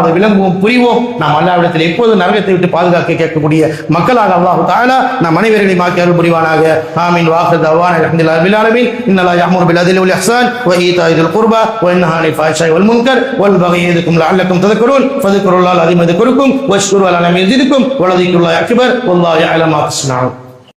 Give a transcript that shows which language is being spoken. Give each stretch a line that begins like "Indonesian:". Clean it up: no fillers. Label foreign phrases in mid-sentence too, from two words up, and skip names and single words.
Tamil: அதை விளங்குவோம், புரிவோம். நாம் அல்லாஹ்விடத்தில் எப்போது நரகத்தை விட்டு பாதுகாக்க கேட்கக்கூடிய மக்களாக அல்லாஹ் தஆலா நம் அனைவரையும் ஆக்கி அருள் புரிவானாக. ஆமீன்.
Arabic: وآخر دعوانا الحمد لله رب العالمين. إن الله يأمر بالعدل والإحسان وإيتاء ذي القربى وينهى عن الفحشاء والمنكر والبغي يعظكم لعلكم தذكرون فذكروا الله العظيم يذكركم واشكروا على نعمه يزدكم ولذكر الله أكبر والله يعلم ما تصنعون.